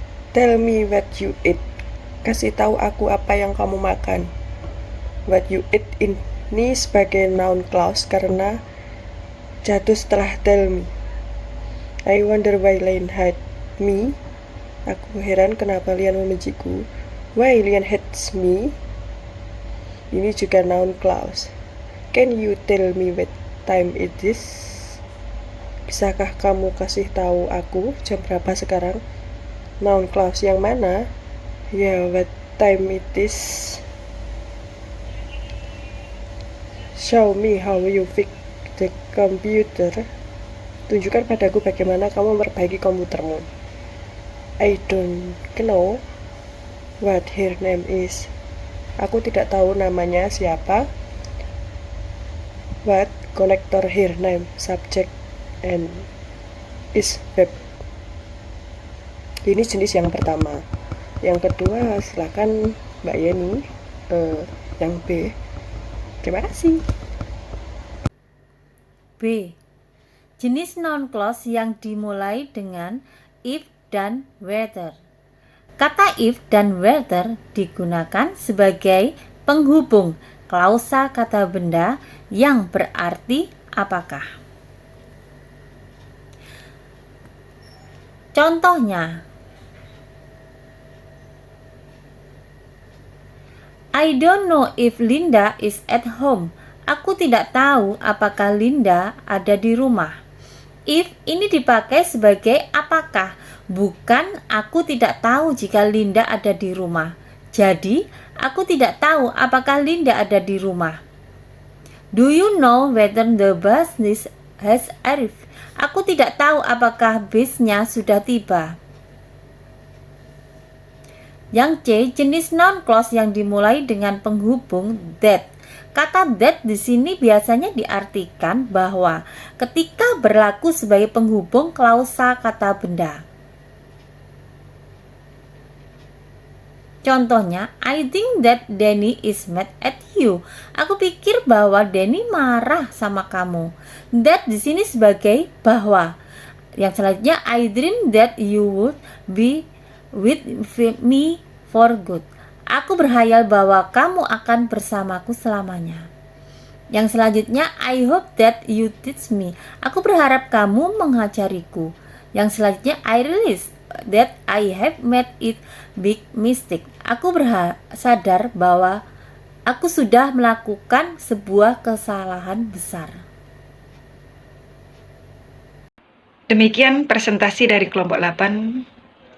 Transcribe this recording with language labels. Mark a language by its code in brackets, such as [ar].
[en] Tell me what you eat. [id] Kasih tahu aku apa yang kamu makan. What you eat ini sebagai noun clause karena jatuh setelah tell me. [en] I wonder why Lian hate me. [id] Aku heran kenapa Lian membenciku. [en] Why Lian hates me. [id] Ini juga [en] noun clause. Can you tell me what time it is? [id] Bisakah kamu kasih tahu aku jam berapa sekarang? Noun clause yang mana? Ya, [en] what time it is. Show me how you fix the computer. [id] Tunjukkan padaku bagaimana kamu memperbaiki komputermu. [en] I don't know what her name is. [id] Aku tidak tahu namanya siapa. [en] What connector her name, subject, and is verb. [id] Ini jenis yang pertama. Yang kedua silakan Mbak Yeni. Yang B. Terima kasih. B. Jenis noun clause yang dimulai dengan if dan whether. Kata if dan whether digunakan sebagai penghubung klausa kata benda yang berarti apakah. [en] Contohnya, I don't know if Linda is at home. [id] Aku tidak tahu apakah Linda ada di rumah. If ini dipakai sebagai apakah, bukan aku tidak tahu jika Linda ada di rumah. Jadi, aku tidak tahu apakah Linda ada di rumah. [en] Do you know whether the bus has arrived? [id] Aku tidak tahu apakah busnya sudah tiba. Yang C, jenis noun clause yang dimulai dengan penghubung that. Kata that di sini biasanya diartikan bahwa ketika berlaku sebagai penghubung klausa kata benda. [en] Contohnya, I think that Danny is mad at you. [id] Aku pikir bahwa Danny marah sama kamu. That di sini sebagai bahwa. [en] Yang selanjutnya, I dream that you would be with me for good. [id] Aku berhayal bahwa kamu akan bersamaku selamanya. [en] Yang selanjutnya, I hope that you teach me. [id] Aku berharap kamu mengajariku. [en] Yang selanjutnya, I realize that I have made it big mistake. [id] Aku sadar bahwa aku sudah melakukan sebuah kesalahan besar. Demikian presentasi dari kelompok 8.